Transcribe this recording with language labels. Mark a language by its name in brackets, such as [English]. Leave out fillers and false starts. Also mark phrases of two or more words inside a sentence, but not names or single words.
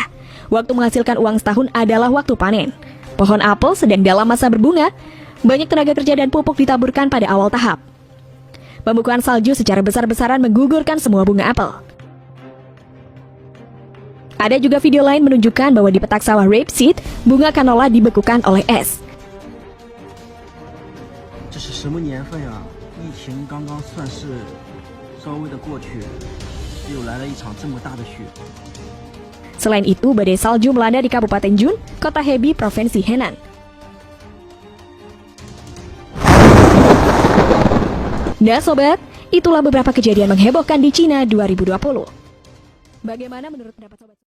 [Indonesian] Waktu menghasilkan uang setahun adalah waktu panen. Pohon apel sedang dalam masa berbunga, banyak tenaga kerja dan pupuk ditaburkan pada awal tahap. Pembukuan salju secara besar-besaran menggugurkan semua bunga apel. Ada juga video lain menunjukkan bahwa di petak sawah rapeseed, bunga kanola dibekukan oleh es. [Chinese] 这是什么年份啊？疫情刚刚算是稍微的过去，又来了一场这么大的雪。 [Indonesian] Selain itu, badai salju melanda di Kabupaten Jun, Kota Hebi, Provinsi Henan. Nah sobat, itulah beberapa kejadian menghebohkan di Cina 2020. Bagaimana menurut pendapat sobat?